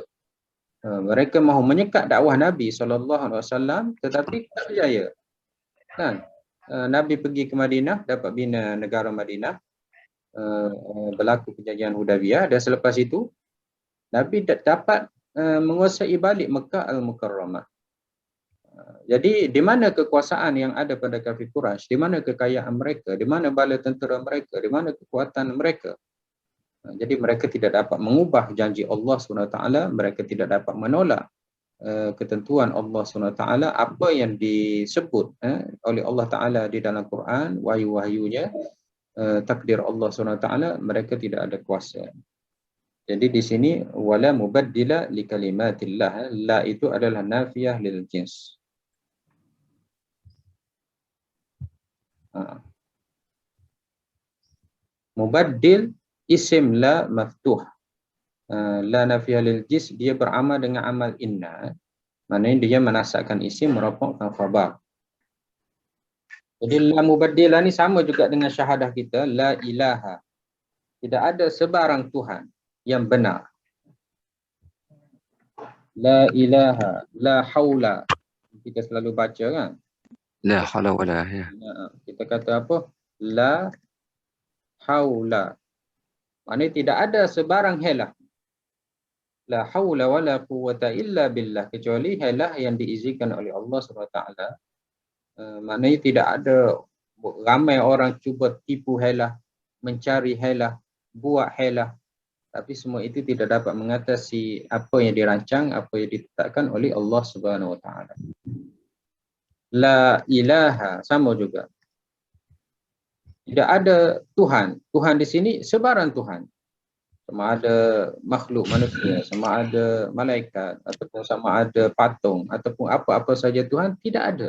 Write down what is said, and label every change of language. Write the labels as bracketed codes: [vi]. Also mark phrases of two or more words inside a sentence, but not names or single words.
[ms] Mereka mahu menyekat dakwah Nabi SAW tetapi tak berjaya. Kan? Nabi pergi ke Madinah, dapat bina negara Madinah, berlaku perjanjian Hudaybiyah, dan selepas itu Nabi dapat menguasai balik Mekah Al-Mukarramah. Jadi di mana kekuasaan yang ada pada kafir Quraisy, di mana kekayaan mereka, di mana bala tentera mereka, di mana kekuatan mereka. Jadi mereka tidak dapat mengubah janji Allah SWT, mereka tidak dapat menolak ketentuan Allah SWT, apa yang disebut oleh Allah Ta'ala di dalam Quran, wahyu-wahyunya, takdir Allah SWT, mereka tidak ada kuasa. Jadi di sini [ar] ولا مبدل لكلمات الله, [ms] la itu adalah [ar] نافية للجنس. مبدل اسم لا مفتوح، لا نافية للجنس, [ms] dia beramal dengan amal inna, maknanya dia menasakkan isim merapukkan khabar. Jadi la mubaddilah ni sama juga dengan syahadah kita, [ar] لا إله, [ms] tidak ada sebarang Tuhan yang benar. [ar] لا إله، لا حول, [ms] kita selalu baca kan. [ar] لا حول ولا يا. [ms] Kita kata apa? [ar] لا حول. [ms] Maknanya tidak ada sebarang helah. [ar] لا حول ولا قوة إلا بالله, [ms] kecuali helah yang diizinkan oleh Allah SWT. Maknanya tidak ada, ramai orang cuba tipu helah, mencari helah, buat helah, tapi semua itu tidak dapat mengatasi apa yang dirancang, apa yang ditetapkan oleh [ar] الله سبحانه وتعالى. لا إله, [ms] sama juga. Tidak ada Tuhan. Tuhan di sini sebarang Tuhan. Sama ada makhluk manusia, sama ada malaikat, ataupun sama ada patung, ataupun apa-apa saja Tuhan, tidak ada.